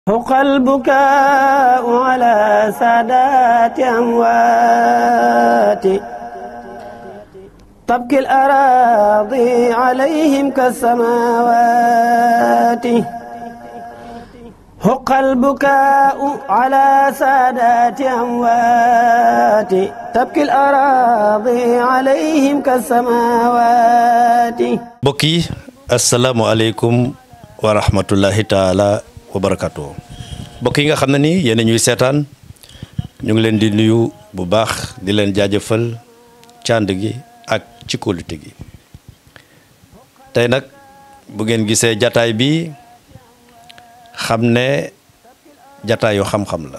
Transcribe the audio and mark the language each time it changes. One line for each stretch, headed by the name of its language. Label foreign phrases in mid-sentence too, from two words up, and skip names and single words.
Arabic: حق البكاء على سادات أموات تبكي الأراضي عليهم كالسماوات حق البكاء على سادات أموات تبكي الأراضي عليهم كالسماوات.
Wolof: mbokk yi
Arabic: السلام عليكم ورحمة الله تعالى وبركاته.
Wolof: mbokk yi nga xam ne ni yéen ñuy seetaan ñu ngi leen di nuyu bu baax di leen jaajëfal cànd gi ak ci kóolute gi. tey nag bu ngeen gisee jataay bi xam ne jataayu xam-xam la.